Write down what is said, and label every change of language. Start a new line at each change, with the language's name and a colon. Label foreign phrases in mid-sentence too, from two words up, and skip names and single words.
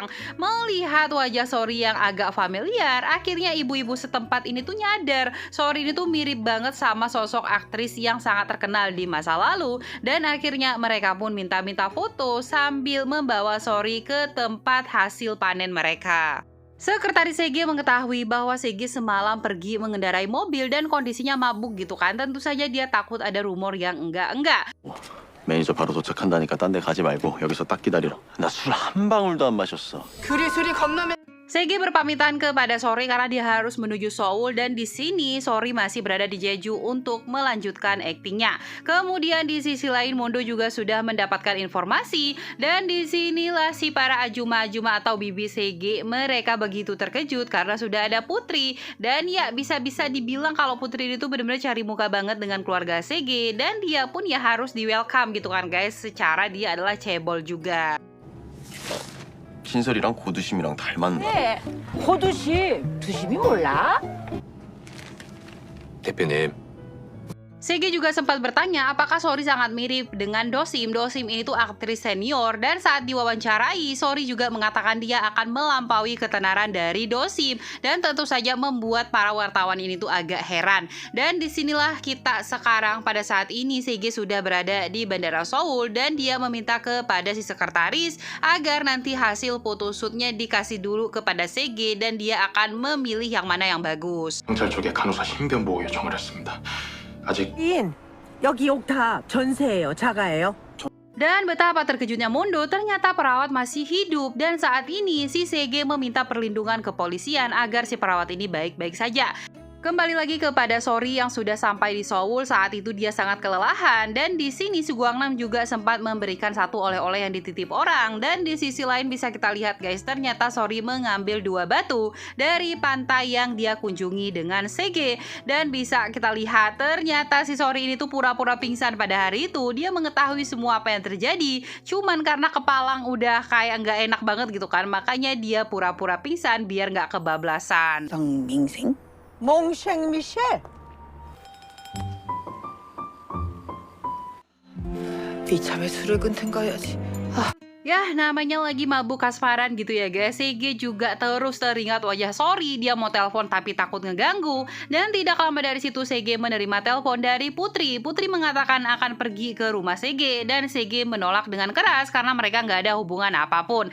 Indonesian: Melihat wajah Sori yang agak familiar, akhirnya ibu-ibu setempat ini tuh nyadar Sori ini tuh mirip banget sama sosok aktris yang sangat terkenal di masa lalu, dan akhirnya mereka pun minta-minta foto sambil membawa Sori ke tempat hasil panen mereka. Sekretaris Sege mengetahui bahwa Sege semalam pergi mengendarai mobil dan kondisinya mabuk gitu kan. Tentu saja dia takut ada rumor yang enggak-enggak.
Korean: 매니저 바로 도착한다니까 딴 데 가지 말고 여기서 딱 기다리라. 나 술 한 방울도 안 마셨어. 술이 겁나
Indonesian: Sege berpamitan kepada Sori karena dia harus menuju Seoul, dan di sini Sori masih berada di Jeju untuk melanjutkan aktingnya. Kemudian di sisi lain Mondo juga sudah mendapatkan informasi, dan disinilah si para ajuma-ajuma atau bibi Sege mereka begitu terkejut karena sudah ada Putri. Dan ya bisa-bisa dibilang kalau Putri itu benar-benar cari muka banget dengan keluarga Sege, dan dia pun ya harus di welcome gitu kan guys, secara dia adalah cebol juga.
Korean: 신설이랑 고두심이랑 닮았나? 네. 고두심. 두심이 몰라? 대표님.
Indonesian: Sege juga sempat bertanya apakah Sori sangat mirip dengan Dosim. Dosim ini tuh aktris senior, dan saat diwawancarai Sori juga mengatakan dia akan melampaui ketenaran dari Dosim, dan tentu saja membuat para wartawan ini tuh agak heran. Dan disinilah kita sekarang pada saat ini Sege sudah berada di Bandara Seoul, dan dia meminta kepada si sekretaris agar nanti hasil photoshootnya dikasih dulu kepada Sege, dan dia akan memilih yang mana yang bagus.
Korean: 경찰 쪽에 간호사 신변 보호 요청을 했습니다. 아직 여기 옥탑 전세예요? 자가예요?
Indonesian: Dan betapa terkejutnya Mondo, ternyata perawat masih hidup, dan saat ini si Sege meminta perlindungan kepolisian agar si perawat ini baik-baik saja. Kembali lagi kepada Sori yang sudah sampai di Seoul. Saat itu dia sangat kelelahan, dan di sini Si Guangnam juga sempat memberikan satu oleh-oleh yang dititip orang. Dan di sisi lain bisa kita lihat guys, ternyata Sori mengambil 2 batu dari pantai yang dia kunjungi dengan Sege. Dan bisa kita lihat ternyata si Sori ini tuh pura-pura pingsan pada hari itu. Dia mengetahui semua apa yang terjadi, cuman karena kepalang udah kayak nggak enak banget gitu kan, makanya dia pura-pura pingsan biar nggak kebablasan.
Korean: 정민생? 몽쉥 미셸. 이참에 술을 끊든 가야지.
Indonesian: Ya, namanya lagi mabuk kasmaran gitu ya guys. Sege juga terus teringat wajah Sori. Dia mau telepon tapi takut ngeganggu. Dan tidak lama dari situ Sege menerima telepon dari Putri. Putri mengatakan akan pergi ke rumah Sege, dan Sege menolak dengan keras karena mereka nggak ada hubungan apapun.